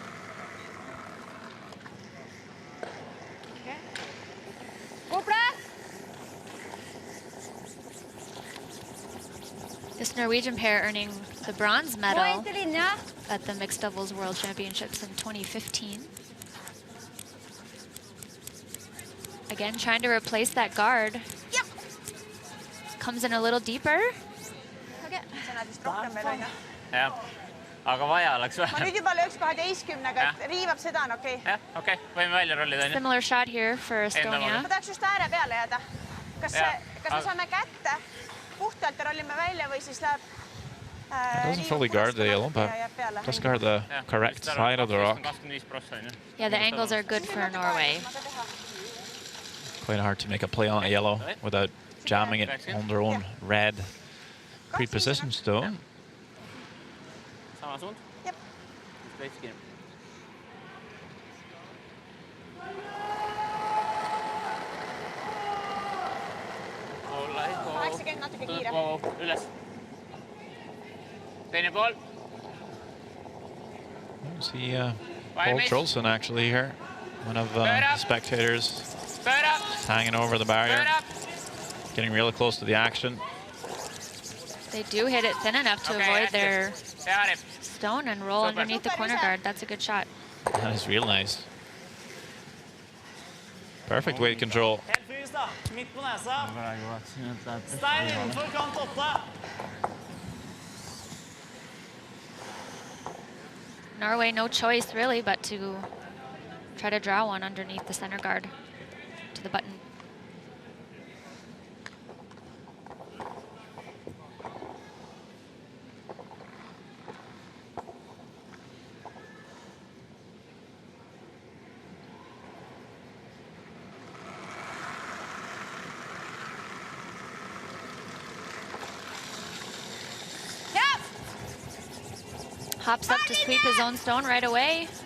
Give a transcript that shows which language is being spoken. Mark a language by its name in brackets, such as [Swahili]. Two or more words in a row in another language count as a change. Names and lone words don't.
[Norwegian] God plass. [English] This Norwegian pair earning the bronze medal at the Mixed Doubles World Championships in 2015. Again, trying to replace that guard. Yep. Comes in a little deeper. Okay. [Estonian] sa näed vist rohkem veel, onju? jah, aga vaja oleks ma vähem. nüüd juba lööks 12-ga, et riivab seda on okei. jah, okei, võime välja rollida, onju. [English] Similar shot here for Estonia. [Estonian] ma tahaks just ääre peale jääda. Kas me saame kätte puhtalt ja rollime välja või siis läheb... [English] It doesn't fully guard the yellow, but does guard the correct side of the rock. Yeah, the angles are good for Norway. Quite hard to make a play on a yellow without jamming it on their own red pre-positioned stone. [Estonian] Sama suund? Jep. Veits kiirem. Olla ei koo. 80 natuke kiire. Üles. Teine pool. [English] See Paul Trolson actually here. One of the spectators hanging over the barrier. Getting really close to the action. They do hit it thin enough to avoid their stone and roll underneath the corner guard. That's a good shot. That is real nice. Perfect weight control. [Norwegian] Helt frys da, midt på nesa. Stein innenfor kant 8. [English] Norway, no choice really but to try to draw one underneath the center guard to the button. Hops up to sweep his own stone right away.